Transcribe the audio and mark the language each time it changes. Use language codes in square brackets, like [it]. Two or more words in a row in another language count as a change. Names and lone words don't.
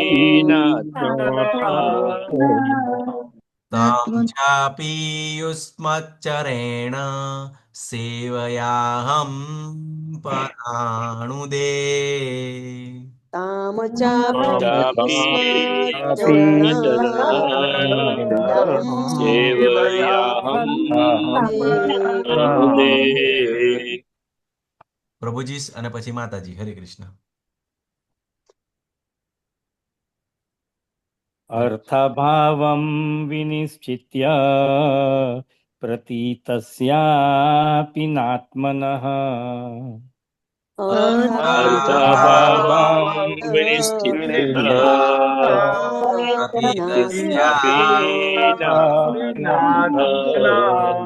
[sa] तां चापि युष्मच्चरेण सेवयाहं पराणुदे चापि युष्मचरण सेवयाहं पराणुदे [gu] પ્રભુજી અને પછી માતાજી. હરે કૃષ્ણ. [sa] अर्थभावं विनिश्चित्य प्रतीतस्यापि नात्मनः अर्थभावं विनिश्चित्य प्रतीतस्यापि नात्मनः